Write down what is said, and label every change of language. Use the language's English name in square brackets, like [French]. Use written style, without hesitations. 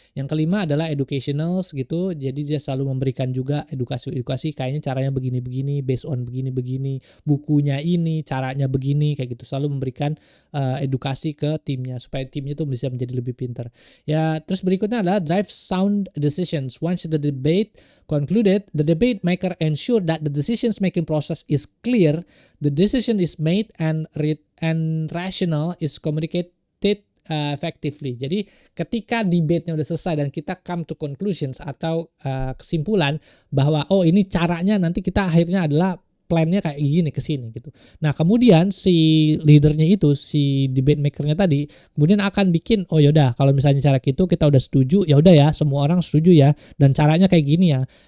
[Indonesian] Yang kelima adalah educationals gitu. Jadi dia selalu memberikan juga edukasi kayaknya caranya begini-begini, based on begini-begini, bukunya ini, caranya begini kayak gitu. Selalu memberikan edukasi ke timnya supaya timnya tuh bisa menjadi lebih pintar. Ya, terus berikutnya adalah drive sound decisions. [English] Once the debate concluded, the debate maker ensure that the decisions making process is clear, the decision is made and rational is communicated effectively. [Indonesian] Jadi ketika debate-nya udah selesai dan kita [English] come to conclusions [Indonesian] atau kesimpulan bahwa oh ini caranya nanti kita akhirnya adalah plan-nya kayak gini ke sini gitu. Nah, kemudian si leadernya itu, si debate maker-nya tadi, kemudian akan bikin, oh yaudah kalau misalnya cara gitu kita udah setuju, ya udah ya semua orang setuju ya, dan caranya kayak gini ya.